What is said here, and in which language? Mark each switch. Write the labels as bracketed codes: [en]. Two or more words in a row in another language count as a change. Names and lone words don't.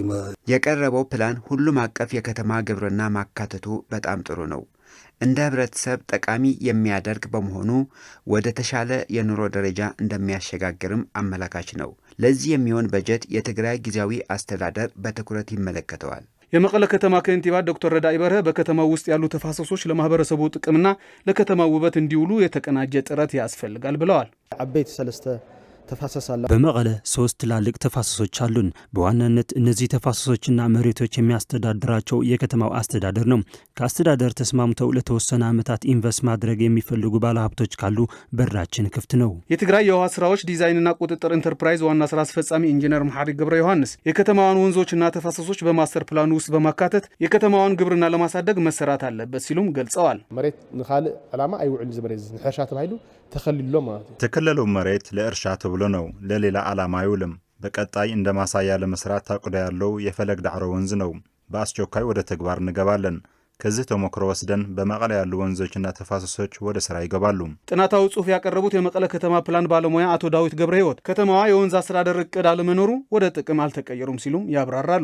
[am] የቀረበው ፕላን ሁሉም አቀፍ የከተማ ግብርና ማካተቱ በጣም ጥሩ ነው። እንደ ህብረተሰብ ጠቃሚ የሚያደርግ በመሆኑ ወደ ተሻለ የኑሮ ደረጃ እንደሚያሸጋግርም አመላካች ነው። ለዚህ የሚሆን በጀት የትግራይ ጊዜያዊ አስተዳደር በትኩረት ይመለከተዋል። የመቀለ ከተማ ከንቲባ ዶክተር ረዳኢ በርሀ በከተማው ውስጥ ያሉ ተፋሰሶች ለማህበረሰቡ ጥቅምና ለከተማው ውበት እንዲውሉ የተቀናጀ ጥረት ያስፈልጋል ብለዋል። [ti] አበይት ሰለስተ ተፋሰሳላ [am] በመቀለ 3 ትላልቅ ተፋሰሶች አሉን። በዋናነት እነዚህ ተፋሰሶችና መሬቶች የሚያስተዳድራቸው የከተማው አስተዳደር ነው። ከአስተዳደር ተስማምተው ለተወሰነ ዓመታት ኢንቨስት ማድረግ የሚፈልጉ ባለሀብቶች ካሉ በራችን ክፍት ነው። የትግራይ የውሃ ስራዎች ዲዛይንና ቁጥጥር ኢንተርፕራይዝ ዋና ስራ አስፈጻሚ ኢንጂነር መሐሪ ገብረ ዮሐንስ የከተማዋን ወንዞችና ተፋሰሶች በማስተር ፕላኑ ውስጥ በማካተት የከተማዋን ግብርና ለማሳደግ መሰራት አለበት ሲሉም ገልጸዋል። [ti] መሬት ንኻልእ ዓላማ አይውዕል ዝመሬት ንሕርሻ ተባሂሉ ተኸልሎ ማለት [am] ተከለለው መሬት ለእርሻ ተብሎ ነው፣ ለሌላ ዓላማ አይውልም። በቀጣይ እንደ ማሳያ ለመስራት ታቅዶ ያለው የፈለግ ዳዕሮ ወንዝ ነው። በአስቸኳይ ወደ ተግባር እንገባለን። ከዚህ ተሞክሮ ወስደን በመቀለ ያሉ ወንዞችና ተፋሰሶች ወደ ስራ ይገባሉ። ጥናታዊ ጽሑፍ ያቀረቡት የመቀለ ከተማ ፕላን ባለሙያ አቶ ዳዊት ገብረ ሕይወት ከተማዋ የወንዝ አስተዳደር እቅድ አለመኖሩ ወደ ጥቅም አልተቀየሩም ሲሉም ያብራራሉ።